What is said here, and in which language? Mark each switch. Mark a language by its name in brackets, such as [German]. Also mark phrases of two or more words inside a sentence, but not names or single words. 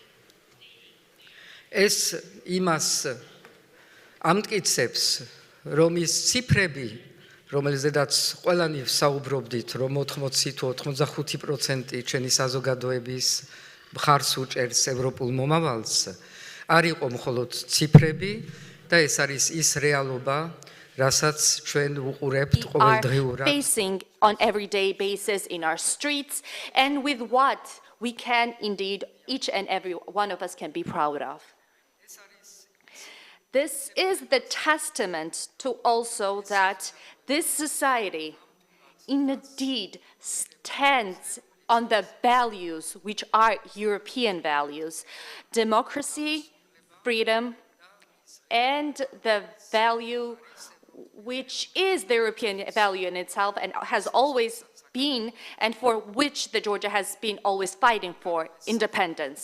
[Georgian] ეს იმას ამტკიცებს, რომ ის ციფრები, რომელზედაც ყველანი ვსაუბრობდით, რომ 80 თუ 85% ჩვენი საზოგადოების მხარს უჭერს ევროპულ მომავალს, არ იყო მხოლოდ ციფრები და ეს არის ის რეალობა, რასაც ჩვენ ვუყურებთ ყოველდღიურად. [English] Facing on everyday basis in our streets and with what we can indeed each and every one of us can be proud of. This is the testament to also that this society indeed stands on the values which are European values, democracy, freedom, and the value which is the European value in itself and has always been, and for which the Georgia has been always fighting for independence.